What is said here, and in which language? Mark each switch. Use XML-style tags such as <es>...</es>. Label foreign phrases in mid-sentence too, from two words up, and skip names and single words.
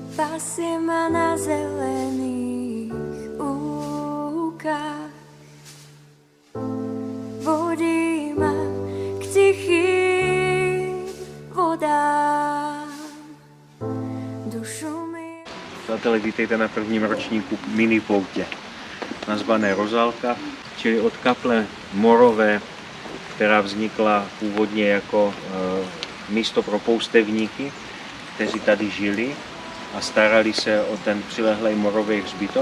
<sk>pasie ma na zelených lúkach, vodí ma k tichým vodám. Dušu mi...</sk> <cs>Přátelé, vítejte na prvním ročníku mini poutě nazvané Rozálka, čili od kaple Morové, která vznikla původně jako místo pro poustevníky, kteří tady žili a starali se o ten přilehlý morový hřbitov.</cs>